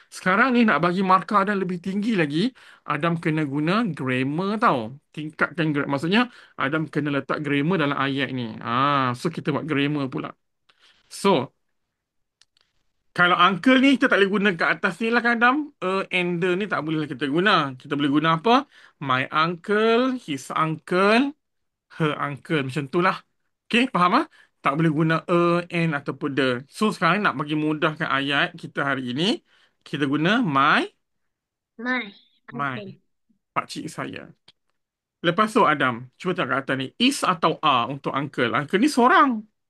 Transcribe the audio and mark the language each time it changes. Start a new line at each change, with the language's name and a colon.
Malay: Sekarang ni nak bagi markah Adam lebih tinggi lagi, Adam kena guna grammar tau. Tingkatkan grammar. Maksudnya, Adam kena letak grammar dalam ayat ni. So kita buat grammar pula. So, kalau uncle ni kita tak boleh guna kat atas ni lah kan Adam. And the ni tak boleh lah kita guna. Kita boleh guna apa?
English: My uncle, his uncle, her uncle.
Malay: Macam tu lah. Okay, faham ah? Tak boleh guna and ataupun the. So, sekarang nak bagi mudahkan ayat kita hari ini, kita guna
English: My my, uncle.
Malay: pakcik saya. Lepas tu, Adam, cuba tengok kat atas ni. Is atau are untuk uncle? Uncle ni seorang.